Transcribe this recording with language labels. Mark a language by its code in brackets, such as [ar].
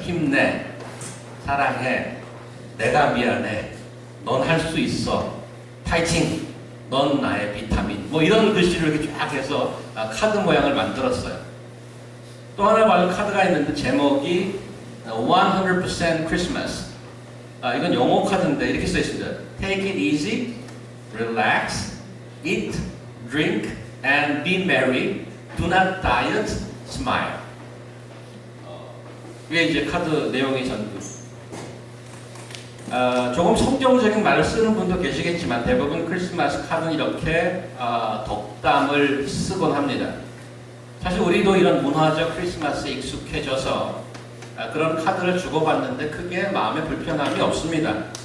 [ko] 힘내, 사랑해, 내가 미안해, 넌 할 수 있어, 파이팅, 넌 나의 비타민. 뭐 이런 글씨를 이렇게 쫙 해서 카드 모양을 만들었어요. 또 하나 받은 카드가 있는데 제목이 100% Christmas. 이건 영어 카드인데 이렇게 써 있습니다. [en] Take it easy, relax, eat, drink, and be merry. Do not diet, smile. [ko] 이게 이제 카드 내용이 전부. 조금 성경적인 말을 쓰는 분도 계시겠지만 대부분 크리스마스 카드는 이렇게 덕담을 쓰곤 합니다. 사실 우리도 이런 문화적 크리스마스에 익숙해져서 그런 카드를 주고받는데 크게 마음에 불편함이 없습니다.